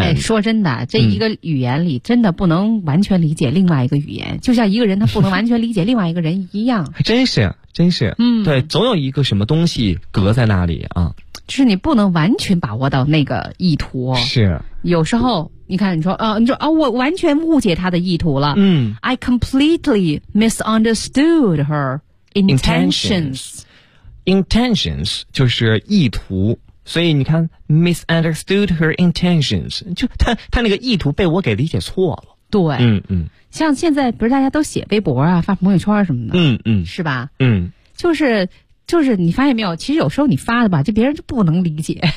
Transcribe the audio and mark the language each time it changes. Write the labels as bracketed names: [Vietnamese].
[Chinese] 哎、说真的这一个语言里真的不能完全理解另外一个语言、嗯、就像一个人他不能完全理解另外一个人一样真是真是嗯，对总有一个什么东西隔在那里啊。就是你不能完全把握到那个意图是有时候你看你说你说啊、哦、我完全误解他的意图了嗯 [English] I completely misunderstood her intentions [Chinese] intentions 就是意图所以你看 misunderstood her intentions 就他那个意图被我给理解错了对嗯嗯像现在不是大家都写微博啊发朋友圈什么的嗯嗯是吧嗯就是你发现没有其实有时候你发的吧就别人就不能理解